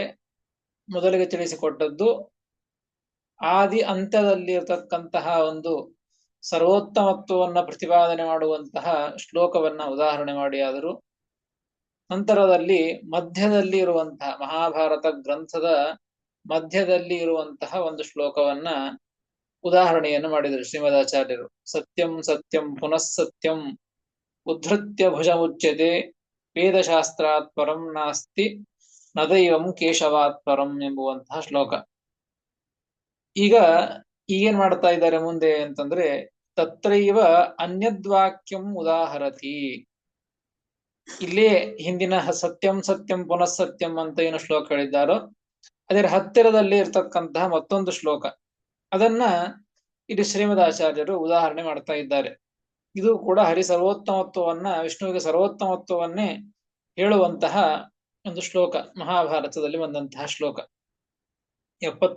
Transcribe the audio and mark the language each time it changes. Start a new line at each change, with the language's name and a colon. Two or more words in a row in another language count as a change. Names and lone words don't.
Kannada: ಮೊದಲಿಗೆ ತಿಳಿಸಿಕೊಟ್ಟದ್ದು ಆದಿ ಅಂತ್ಯದಲ್ಲಿ ಇರತಕ್ಕಂತಹ ಒಂದು ಸರ್ವೋತ್ತಮತ್ವವನ್ನು ಪ್ರತಿಪಾದನೆ ಮಾಡುವಂತಹ ಶ್ಲೋಕವನ್ನ ಉದಾಹರಣೆ ಮಾಡಿ ಆದರೂ ನಂತರದಲ್ಲಿ ಮಧ್ಯದಲ್ಲಿ ಇರುವಂತಹ ಮಹಾಭಾರತ ಗ್ರಂಥದ ಮಧ್ಯದಲ್ಲಿ ಇರುವಂತಹ ಒಂದು ಶ್ಲೋಕವನ್ನ ಉದಾಹರಣೆಯನ್ನು ಮಾಡಿದರು ಶ್ರೀಮದಾಚಾರ್ಯರು.
Sanskrit: ಸತ್ಯಂ ಸತ್ಯಂ ಪುನಃ ಸತ್ಯಂ ಉದ್ಧತ್ಯ ಭುಜಮುಚ್ಯತೆ ವೇದಶಾಸ್ತ್ರಾತ್ ಪರಂ ನಾಸ್ತಿ ನದೈವಂ ಕೇಶವಾತ್ ಪರಂ
Kannada: ಎಂಬುವಂತಹ ಶ್ಲೋಕ. ಈಗ ಈಗೇನ್ ಮಾಡ್ತಾ ಇದ್ದಾರೆ ಮುಂದೆ ಅಂತಂದ್ರೆ
Sanskrit: ತತ್ರೈವ ಅನ್ಯದ್ವಾಕ್ಯಂ ಉದಾಹರತಿ.
Kannada: ಇಲ್ಲೇ ಹಿಂದಿನ
Sanskrit: ಸತ್ಯಂ ಸತ್ಯಂ ಪುನಃ ಸತ್ಯಂ
Kannada: ಅಂತ ಏನು ಶ್ಲೋಕ ಹೇಳಿದ್ದಾರೋ ಅದರ ಹತ್ತಿರದಲ್ಲಿ ಇರ್ತಕ್ಕಂತಹ ಮತ್ತೊಂದು ಶ್ಲೋಕ, ಅದನ್ನ ಇಲ್ಲಿ ಶ್ರೀಮದಾಚಾರ್ಯರು ಉದಾಹರಣೆ ಮಾಡ್ತಾ ಇದ್ದಾರೆ. ಇದು ಕೂಡ ಹರಿ ಸರ್ವೋತ್ತಮತ್ವವನ್ನ, ವಿಷ್ಣುವಿಗೆ ಸರ್ವೋತ್ತಮತ್ವವನ್ನೇ ಹೇಳುವಂತಹ ಒಂದು ಶ್ಲೋಕ, ಮಹಾಭಾರತದಲ್ಲಿ ಬಂದಂತಹ ಶ್ಲೋಕ.